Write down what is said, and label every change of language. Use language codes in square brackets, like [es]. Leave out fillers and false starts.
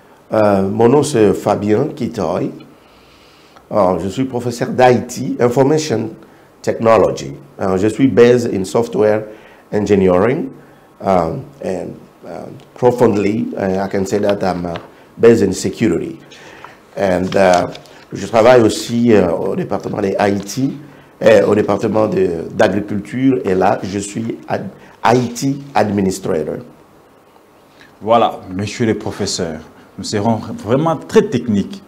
[fr] Mon nom c'est Fabien Kitombe. Je suis professeur d'IT, Information Technology. Je suis [en] based in software engineering and profoundly, I can say that I'm based in security. [fr] And je travaille aussi au département de IT, au département d'agriculture, et là, je suis IT administrator. Voilà, monsieur le professeur, nous serons vraiment très techniques.